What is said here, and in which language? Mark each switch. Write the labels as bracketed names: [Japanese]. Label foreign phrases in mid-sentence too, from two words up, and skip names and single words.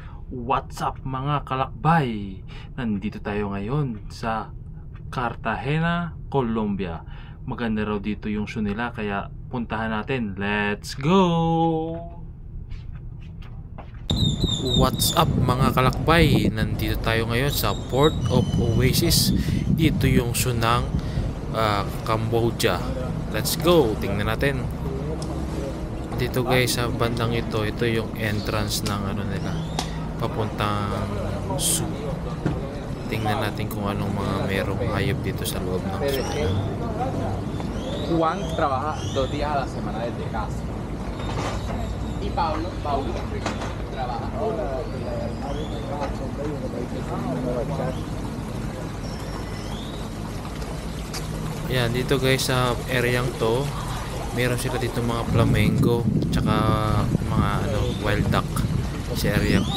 [English] What's up [Filipino] mga kalakbay? Nandito tayo ngayon sa Cartagena, Colombia. Maganda raw dito yung show nila kaya puntahan natin. [English] Let's go! What's up [Filipino] mga kalakbay? [English] Nandito tayo ngayon sa Port of Oasis. Dito yung show ng Cambodia. Let's go! [Filipino] Tingnan natin. Dito guys sa bandang ito yung entrance ng ano nila papuntang zoo. Tingnan natin kung anong mga merong hayop dito sa loob ng zoo. [Spanish] Juan trabaja 2 días a la semana desde casa. Y Paulo trabaja. [Filipino] Yan, dito guys sa areang to, meron sila dito mga flamingo, tsaka mga [English] wild duck [Filipino] sa area ko.